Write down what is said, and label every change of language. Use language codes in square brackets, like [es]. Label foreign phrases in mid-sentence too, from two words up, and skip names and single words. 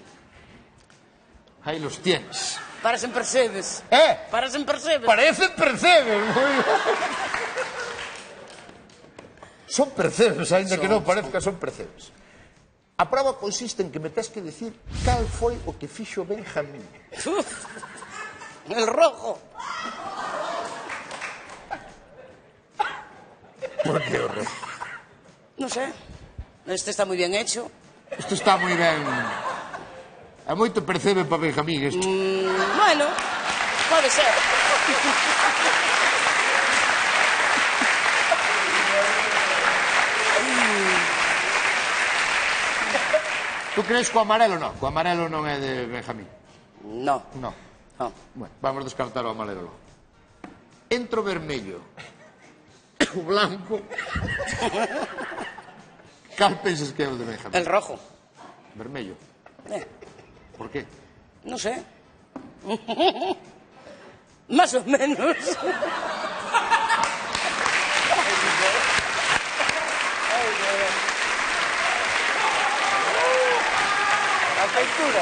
[es] ahí los tienes. Parecen percebes. Parecen percebes. Parecen percebes. [gl] Son percebes, ainda que non parezca, son percebes. A prova consiste en que me tes que decir cal foi o que fixo Benjamín. [es] El rojo. [gl] Por que o rojo? [es] No sé. Este está muy bien hecho. [gl] Isto está moi ben. É moito percebe para Benjamín isto. [es] Bueno, puede ser. Tú crees [gl] co amarelo non? Co amarelo non é de Benjamín. [es] No. [gl] Non. [es] No. [gl] Bueno, vamos descartar o amarelo. Entro vermello. O blanco. Cal pensas que é o de Benjamín? [es] El rojo. Vermello. ¿Por qué? No sé. Más o menos. La feitura.